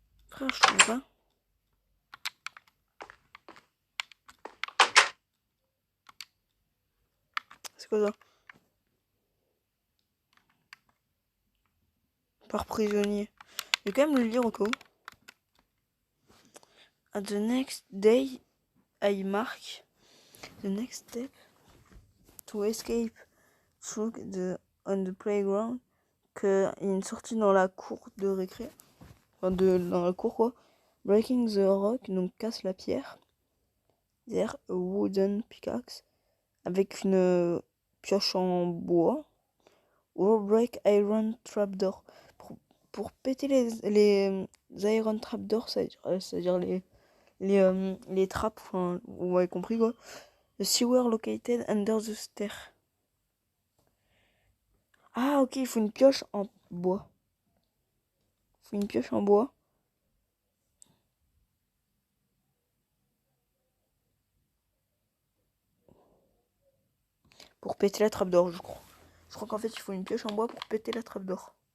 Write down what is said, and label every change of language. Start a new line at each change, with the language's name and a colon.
French: Frère, je trouve pas. C'est quoi ça? Par prisonnier. Je vais quand même le lire au cas où.
English: At the next day, I mark the next step to escape through on the playground.
French: Qu'il y a une sortie dans la cour de récré. Enfin, dans la cour quoi.
English: Breaking the rock,
French: donc casse la pierre.
English: There, a wooden pickaxe.
French: Avec une pioche en bois.
English: Or break iron trapdoor.
French: Pour péter les iron trapdoors, c'est-à-dire les trappes, enfin, vous m'avez compris quoi.
English: The sewer located under the stair.
French: Ah ok, il faut une pioche en bois. Il faut une pioche en bois. Pour péter la trappe d'or, je crois. Je crois qu'en fait, il faut une pioche en bois pour péter la trappe d'or.